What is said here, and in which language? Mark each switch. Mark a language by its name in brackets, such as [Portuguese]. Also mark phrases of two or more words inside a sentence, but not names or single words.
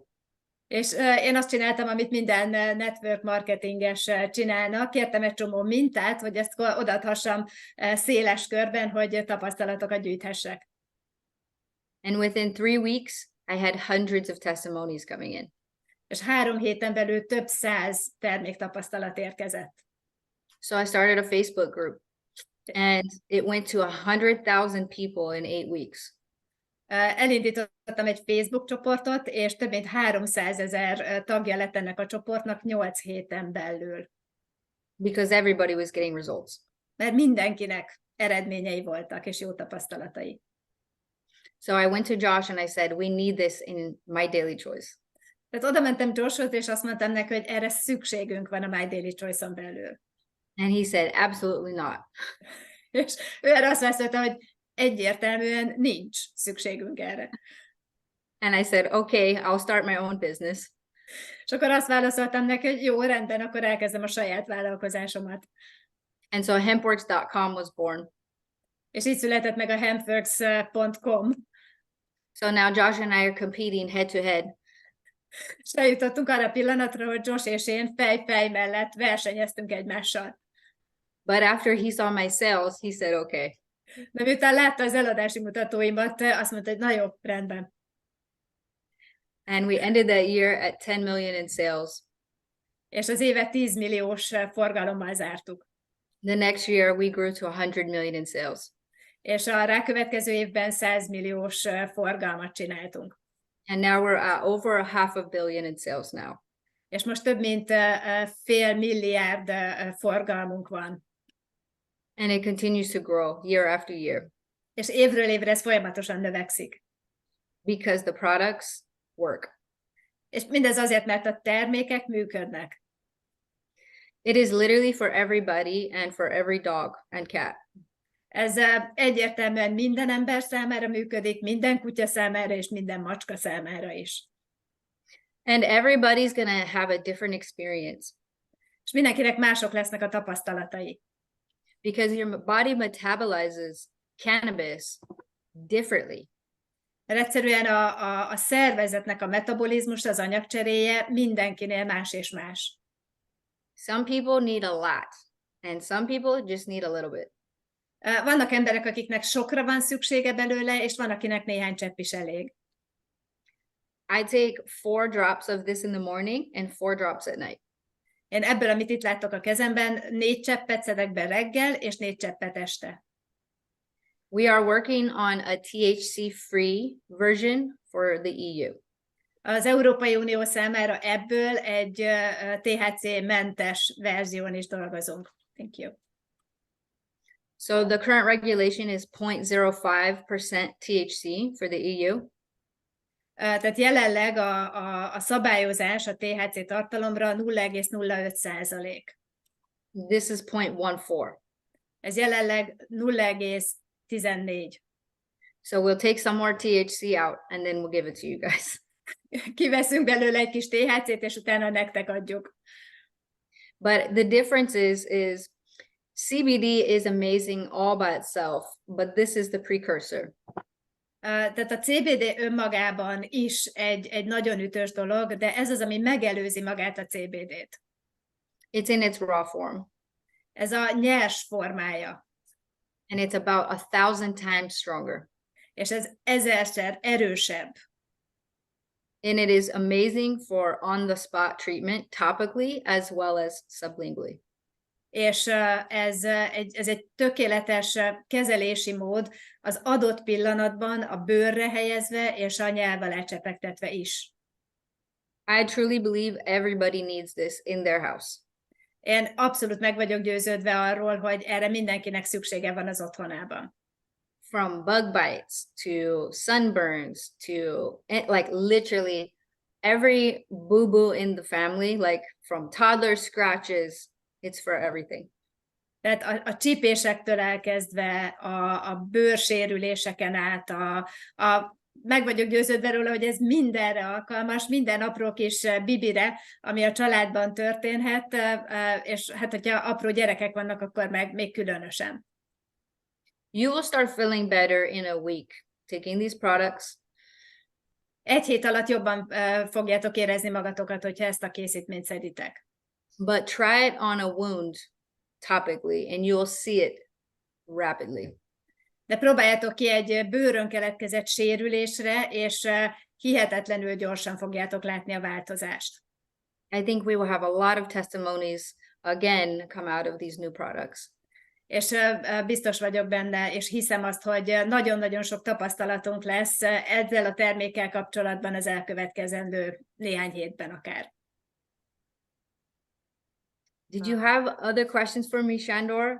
[Hungarian] És én azt csináltam, amit minden [English] network marketinges [Hungarian] csinálnak, kértem egy csomó mintát, hogy ezt odaadhassam széles körben, hogy tapasztalatokat gyűjthessek. [English] And within 3 weeks, I had hundreds of testimonies coming in. [Hungarian] És 3 héten belül több 100 terméktapasztalat érkezett. [English] So I started a Facebook group, and it went to 100,000 people in 8 weeks. [Hungarian] Elindítottam egy Facebook csoportot, és több mint 300 000 tagja lett ennek a csoportnak 8 héten belül. [English] Because everybody was getting results. [Hungarian] Mert mindenkinek eredményei voltak, és jó tapasztalatai. [English] So I went to Josh and I said, we need this in My Daily Choice. [Hungarian] Tehát oda mentem Joshhoz, és azt mondtam neki, hogy erre szükségünk van a My Daily Choice-on belül. [English] And he said, absolutely not. [Hungarian] És ő erre azt válaszolta, hogy egyértelműen nincs szükségünk erre. [English] And I said, okay, I'll start my own business. [Hungarian] És akkor azt válaszoltam neki, hogy jó, rendben, akkor elkezdem a saját vállalkozásomat. [English] And so Hempworx.com was born. [Hungarian] És így született meg a Hempworx.com. [English] So now Josh and I are competing head to head. [Hungarian] És eljutottunk arra a pillanatra, hogy Josh és én fej mellett versenyeztünk egymással. [English] But after he saw my sales, he said, okay. [Hungarian] De miután látta az eladási mutatóimat, azt mondta, hogy na jó, rendben. [English] And we ended that year at 10 million in sales. [Hungarian] És az évet 10 milliós forgalommal zártuk. [English] The next year we grew to 100 million in sales. [Hungarian] És a rákövetkező évben 100 milliós forgalmat csináltunk. [English] And now we're at over $500 million in sales now. [Hungarian] És most több mint fél milliárd forgalmunk van. [English] And it continues to grow year after year. [Hungarian] És évről évre ez folyamatosan növekszik. [English] Because the products work. [Hungarian] És mindez azért, mert a termékek működnek. [English] It is literally for everybody and for every dog and cat. [Hungarian] Ez egyértelműen minden ember számára működik, minden kutya számára és minden macska számára is. [English] And everybody's gonna have a different experience. [Hungarian] És mindenkinek mások lesznek a tapasztalatai. [English] Because your body metabolizes cannabis differently. [Hungarian] Mert egyszerűen a szervezetnek a metabolizmus, az anyagcseréje mindenkinél más és más. [English] Some people need a lot, and some people just need a little bit. [Hungarian] Vannak emberek, akiknek sokra van szüksége belőle, és van, akinek néhány csepp is elég. [English] I take 4 drops of this in the morning and 4 drops at night. [Hungarian] Én ebből, amit itt láttok a kezemben, 4 cseppet szedek be reggel, és 4 cseppet este. [English] We are working on a THC-free version for the EU. [Hungarian] Az Európai Unió számára ebből egy THC-mentes verzión is dolgozunk. [English] Thank you. So the current regulation is 0.05% THC for the EU. [Hungarian] Tehát jelenleg a szabályozás a THC tartalomra 0,05%. [English] This is 0.14. [Hungarian] Ez jelenleg 0,14. [English] So we'll take some more THC out and then we'll give it to you guys. [Hungarian] Kiveszünk belőle egy kis THC-t, és utána nektek adjuk. [English] But the difference is CBD is amazing all by itself, but this is the precursor. [Hungarian] Tehát a CBD önmagában is egy nagyon ütős dolog, de ez az, ami megelőzi magát a CBD-t. [English] It's in its raw form. [Hungarian] Ez a nyers formája. [English] And it's about 1,000 times stronger. [Hungarian] És ez 1000-szer erősebb. [English] And it is amazing for on-the-spot treatment topically as well as sublingually. [Hungarian] És ez egy tökéletes kezelési mód az adott pillanatban a bőrre helyezve és a nyelv alá csepegtetve is. [English] I truly believe everybody needs this in their house. [Hungarian] Én abszolút meg vagyok győződve arról, hogy erre mindenkinek szüksége van az otthonában. [English] From bug bites to sunburns to like literally every boo-boo in the family, like from toddler scratches, it's for everything. [Hungarian] Tehát a csípésektől elkezdve a bőrsérüléseken át, meg vagyok győződve róla, hogy ez mindenre alkalmas, minden apró kis bibire, ami a családban történhet, és hát, hogyha apró gyerekek vannak, akkor meg még különösen. [English] You will start feeling better in a week taking these products. [Hungarian] Egy hét alatt jobban fogjátok érezni magatokat, hogyha ezt a készítményt szeditek. [English] But try it on a wound topically and you'll see it rapidly. [Hungarian] De próbáljátok ki egy bőrön keletkezett sérülésre, és hihetetlenül gyorsan fogjátok látni a változást. [English] I think we will have a lot of testimonies again come out of these new products. [Hungarian] És biztos vagyok benne, és hiszem azt, hogy nagyon-nagyon sok tapasztalatunk lesz ezzel a termékkel kapcsolatban az elkövetkezendő néhány hétben akár. [English] Did you have other questions for me, Sándor?